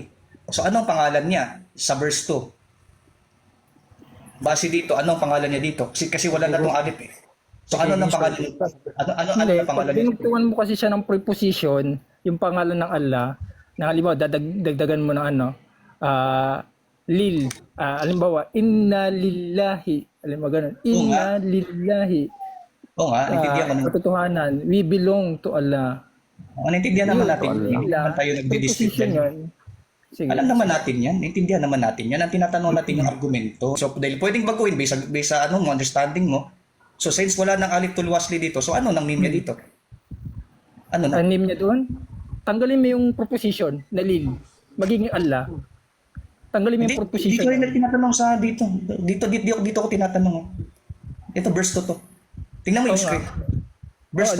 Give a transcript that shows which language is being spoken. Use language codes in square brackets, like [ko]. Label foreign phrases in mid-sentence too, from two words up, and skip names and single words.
[tl] So, anong pangalan niya sa verse 2? Base dito, anong pangalan niya dito? Kasi wala na tong alif eh. So ano nang pangalan niya? Ano ang pangalan niya? Tinugtugan mo kasi siya ng preposition, yung pangalan ng Allah, na halimbawa dagdagan mo ng lil. Halimbawa, [ar] inna lillahi. [tl] Halimbawa ganun. [ar] Inna lillahi. [tl] Oo nga, naintindihan ko naman. Katotohanan, [en] we belong to Allah. [tl] Naintindihan naman natin. Hindi naman tayo nagdi-dispute yan. Sige. Alam naman natin yan, naintindihan naman natin yan. Ang tinatanong natin yung argumento. So, dahil pwedeng baguhin based sa understanding mo. So, since wala ng [ar] alif tul wasli [tl] dito, so ano nang name niya dito? Ano na? Ang name niya doon? Tanggalin mo yung proposition na lil. Magiging Allah. Tanggalin mo yung proposition. Dito rin tinatanong sa dito. Dito ko tinatanong. Ito, verse 2 to. Tingnan mo yung screen. Verse 2.